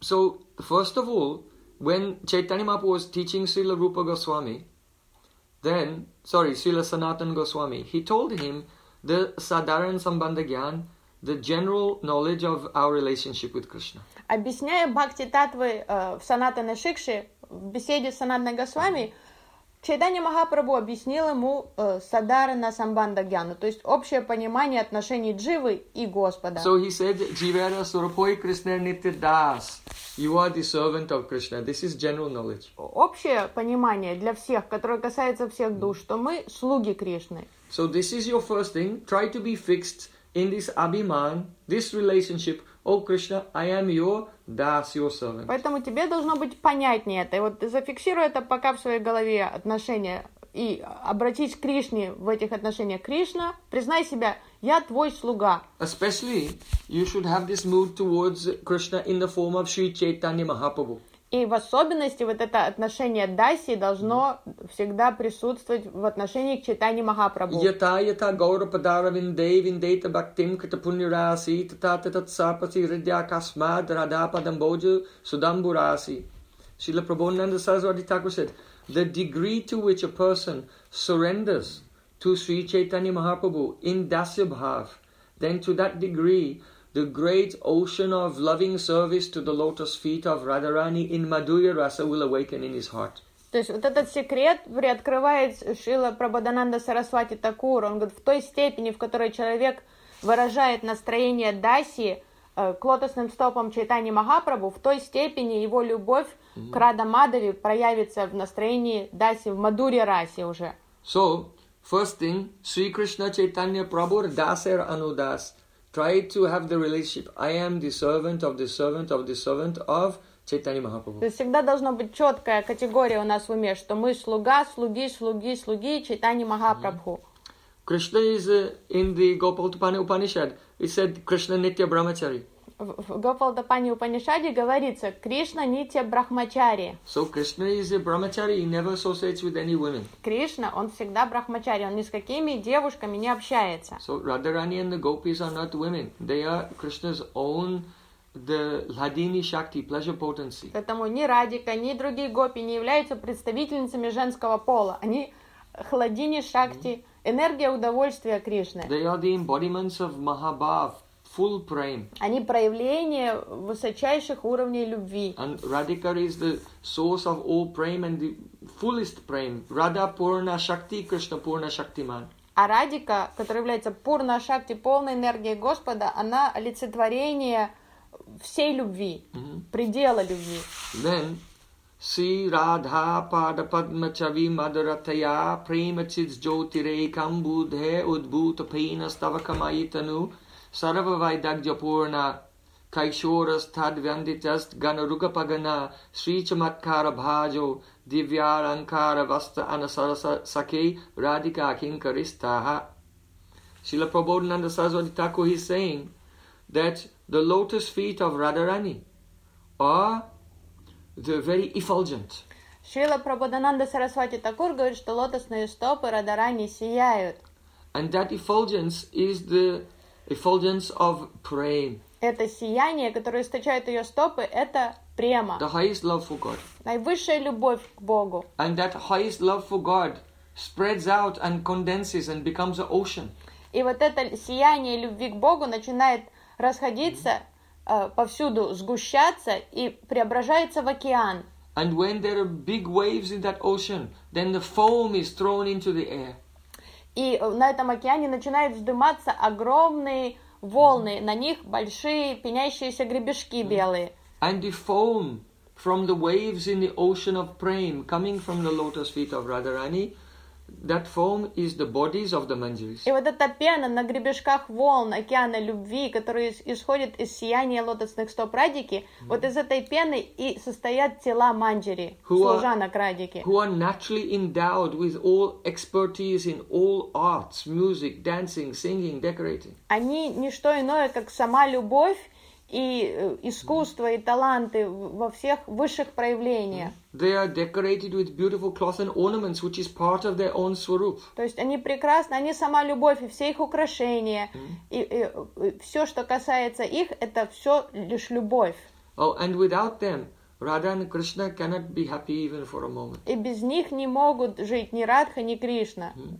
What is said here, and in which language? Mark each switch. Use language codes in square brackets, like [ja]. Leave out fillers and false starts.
[en] So first of all, when Chaitanya Mahaprabhu was teaching Srila Rupa Goswami, Srila Sanatan Goswami, he told him the sadharana sambandha gyan. The general knowledge of our relationship with Krishna. [ru] Объясняя Бхакти Татвы в Санатана Шикши, в беседе с Санатаной Госвами, Чайтанья Махапрабху объяснил ему Садарана Самбанда Гьяну, то есть общее понимание отношений Дживы и Господа. [en] So he said, [bn] Jivera Surapoi Krishna Nitya Das. [en] You are the servant of Krishna. This is general knowledge. [ru] Общее понимание для всех, которое касается всех душ, что мы слуги Кришны. [en] So this is your first thing. Try to be fixed in this abhiman, this relationship, O Krishna, I am your das, your servant. [ru] Поэтому тебе должно быть понятнее это. И вот зафиксируй это пока в своей голове отношения и обратись к Кришне в этих отношениях. Кришна, признай себя, я твой слуга. [en] Especially, you should have this mood towards Krishna in the form of Sri Chaitanya Mahaprabhu. [ru] И в особенности вот это отношение даси должно всегда присутствовать в отношении к читанию Махапрабху. [sa] Ята ята гаура падара виндей виндейта бхактим кита пуньраси тата тата цапати ридья касма драда падам боджу судамбу раси. [en] Шрила Прабхунанда Сарасвати Тхакур said, the degree to which a person surrenders to Sri Chaitanya Mahaprabhu in dasya bhav, then to that degree the great ocean of loving service to the lotus feet of Radharani in Madhurya Rasa will awaken in his heart. [ru] То есть вот этот секрет приоткрывает Шрила Прабхудананда Сарасвати Такур. Он говорит, в той степени, в которой человек выражает настроение даси к лотосным стопам Чайтани Махапрабху, в той степени его любовь к Радха Мадхаве проявится в настроении даси в Мадхурья Расе уже. [en] So, first thing, [bn] Sri Krishna Chaitanya Prabhu Dasar Anudas. [en] Try to have the relationship. I am the servant of the servant of the servant of Chaitanya Mahaprabhu. [ru] То есть всегда должна быть четкая категория у нас в уме, что мы слуга, слуги, слуги, слуги Чайтани Махапрабху. [en] Krishna is in the Gopal Tupani Upanishad. It said Krishna Nitya Brahmachari. [ru] в Гопалдапани Упанишаде говорится, Кришна нитья брахмачари. [en] So Krishna is a brahmachari, he never associates with any women. [ru] Кришна, он всегда брахмачари, он ни с какими девушками не общается. [en] So Radharani and the gopis are not women, they are Krishna's own. The Ladini Shakti, pleasure potency. [ru] Поэтому ни Радика, ни другие гопи не являются представительницами женского пола. Они Ладини Шакти, энергия удовольствия Кришны. [en] They are the embodiments of Mahabhav, full prem. [ru] Они проявление высочайших уровней любви. [en] And Radhika is the source of all prem and the fullest prem. [sa] Radha Purna Shakti, Krishna Purna Shaktiman. [ru] А Радика, которая является Пурна Шакти, полной энергией Господа, она олицетворение всей любви, предела любви. [sa] Then, Си Радха Пада Падма Чави Мадратая Према Чидж Джотире Камбудхе Удбута Пейна Ставакамайтану Сарава Вайдагджа Пурна Кайшора Стад Вяндитаст Ганаруга Пагана Шри Чаматкара Бхаджо Дивьяранкара Васта Анасара Саке Радика Акинкаристаха. [en] Шрила Прабхупада Сарасвати Тхакур, he's saying that the lotus feet of Radharani are the very effulgent. [ru] Шрила Прабхупада Сарасвати Такур говорит, что лотосные стопы Радарани сияют. [en] And that effulgence is the effulgence of prem. [ru] Это сияние, которое источает ее стопы, это према. [en] The highest love for God. [ru] Наивысшая любовь к Богу. [en] And that highest love for God spreads out and condenses and becomes an ocean. [ru] И вот это сияние любви к Богу начинает расходиться повсюду, сгущаться и преображается в океан. [en] And when there are big waves in that ocean, then the foam is thrown into the air. [ru] И на этом океане начинают вздыматься огромные волны, на них большие пенящиеся гребешки белые. [en] And the foam from the waves in the ocean of prem coming from the lotus feet of Radharani, that foam is the bodies of the manjaris. [ru] И вот эта пена на гребешках волн океана любви, которая исходит из сияния лотосных стоп Радики, вот из этой пены и состоят тела манджери, служанок Радики. [en] Who are naturally endowed with all expertise in all arts, music, dancing, singing, decorating. [ru] Они не что иное, как сама любовь и искусство, и таланты во всех высших проявлениях. [en] They are decorated with beautiful cloth and ornaments, which is part of their own swarup. [ru] То есть они прекрасны, они сама любовь и все их украшения, и все, что касается их, это все лишь любовь. [en] Oh, and without them, Radha and Krishna cannot be happy even for a moment. [ru] И без них не могут жить ни Радха, ни Кришна.